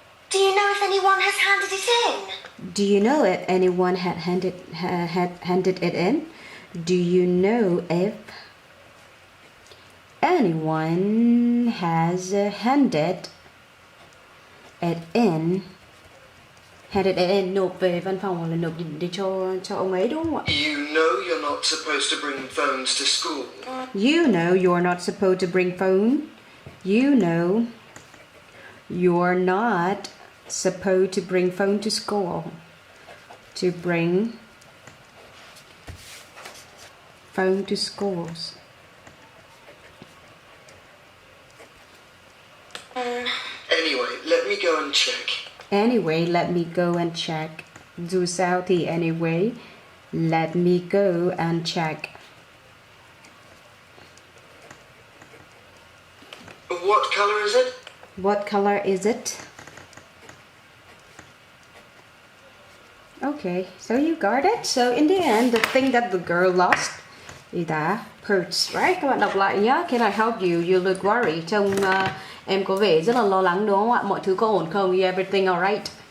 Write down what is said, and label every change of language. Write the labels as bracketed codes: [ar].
[en] Do you know if anyone has handed it in? Do you know if anyone had handed it in? Do you know if anyone has handed it in? Handed it in, [vi] nộp về văn phòng hoặc là nộp đi cho ông ấy đúng không ạ? [en] You know you're not supposed to bring phones to school. You know you're not supposed to bring phone. You know you're not supposed to bring phone to school. To bring phone to schools. Anyway, let me go and check. Anyway, let me go and check. [vi] Dù sao thì [en] anyway, let me go and check. What color is it? What color is it? Okay, so you got it. So in the end, the thing that the girl lost is the purse, right? [vi] Các bạn đọc lại nhé. [en] Can I help you? You look worried. [vi] Trông em có vẻ rất là lo lắng đúng không ạ? Mọi thứ có ổn không? [en] Is everything alright?